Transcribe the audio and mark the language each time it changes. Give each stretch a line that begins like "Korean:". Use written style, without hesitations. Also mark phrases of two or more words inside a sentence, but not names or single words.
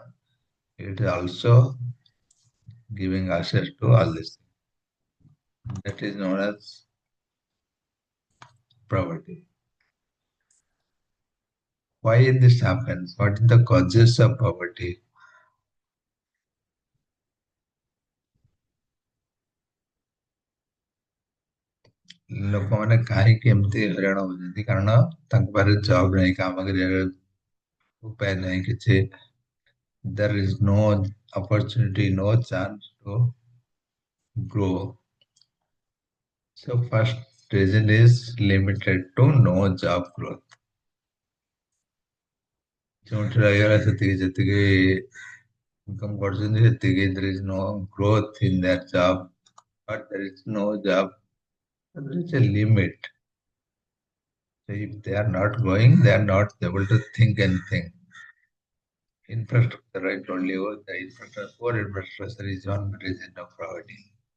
English: It is also giving access to all this. That is known as poverty. Why this happens? What is the causes of poverty?
Odia: ଲୋକମାନେ କାହିଁକି ଏମିତି ହଇରାଣ ହଉଛନ୍ତି? କାରଣ ତାଙ୍କ ପାଖରେ ଜବ୍ ନାହିଁ, କାମ କରିବାକୁ ଉପାୟ ନାହିଁ କିଛି.
English: There is no opportunity, no chance to grow. So first reason is limited to no job growth.
Odia: ଯୋଉଠି ରହିଗଲା ସେତିକି ଯେତିକି income କରୁଛନ୍ତି ସେତିକି,
English: there is no growth in their job, but there is no job. There is a limit. So if they are not going, they are not able to think anything. Infrastructure, I told you, the infrastructure, poor infrastructure is one reason of poverty.